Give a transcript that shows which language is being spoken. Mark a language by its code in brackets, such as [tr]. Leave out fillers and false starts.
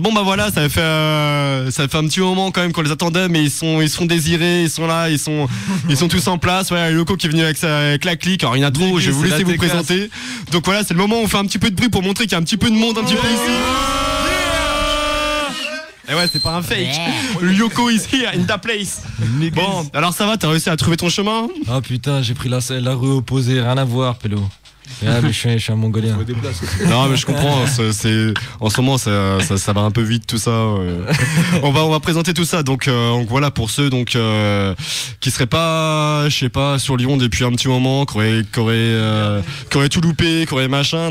[fr] Bon bah voilà, ça fait un petit moment quand même qu'on les attendait, mais ils sont désirés, ils sont là, ils sont tous en place. Ouais, Yoko qui est venu avec la clique. Alors il y en a trop, je vais vous laisser vous présenter. Donc voilà, c'est le moment où on fait un petit peu de bruit pour montrer qu'il y a un petit peu de monde un petit peu ici. Et ouais, c'est pas un fake. [en] Yoko is here in the place. [fr] Bon, alors ça va, t'as réussi à trouver ton chemin? Ah putain, j'ai pris la rue opposée, rien à voir, pélo. Ah, mais je suis un mongolien. Non mais je comprends, en ce moment ça va un peu vite tout ça. On va présenter tout ça. Donc voilà, pour ceux qui seraient pas, je sais pas, sur Lyon depuis un petit moment, qui auraient tout loupé, qui auraient machin.